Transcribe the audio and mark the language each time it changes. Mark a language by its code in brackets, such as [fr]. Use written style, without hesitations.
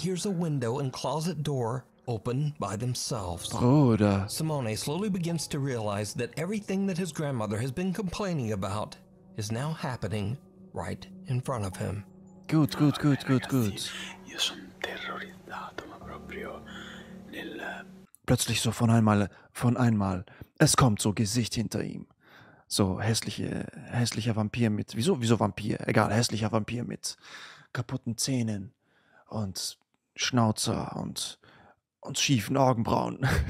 [en] he hears a window and closet door open by themselves. [de] Bruder. [en] Simone slowly begins to realize that everything that his grandmother has been complaining about is now happening right in front of him. [de] Gut. [it] Io sono terrorizzato, ma proprio nel... [de] Plötzlich so von einmal. Es kommt so Gesicht hinter ihm. So hässlicher Vampir mit, wieso Vampir? Egal, hässlicher Vampir mit kaputten Zähnen und Schnauzer und schiefen Augenbrauen.